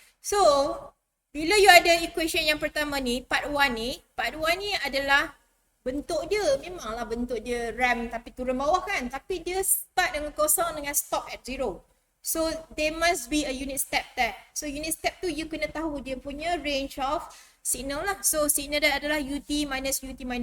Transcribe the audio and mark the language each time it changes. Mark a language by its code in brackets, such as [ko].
[ms] So, bila you ada equation yang pertama ni, part 1 ni adalah bentuk dia. Memanglah bentuk dia RAM tapi turun bawah kan. Tapi dia start dengan kosong dengan [en] stop at 0. So, there must be a unit step there. [ms] So, unit step tu you kena tahu dia punya [en] range of signal [ms] lah. So, signal dia adalah UT minus 2.